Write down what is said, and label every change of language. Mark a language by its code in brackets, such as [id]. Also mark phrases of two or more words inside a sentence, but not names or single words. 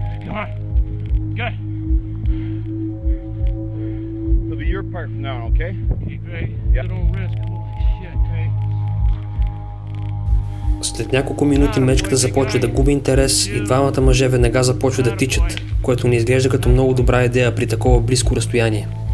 [en] Come on. Good. It'll be your part from now on, okay? Keep ready. Yeah. Don't risk. Holy shit, hey. [bg] След няколко минути мечката започва да губи интерес и двамата мъже веднага започват да тичат, което не изглежда като много добра идея при такова близко разстояние.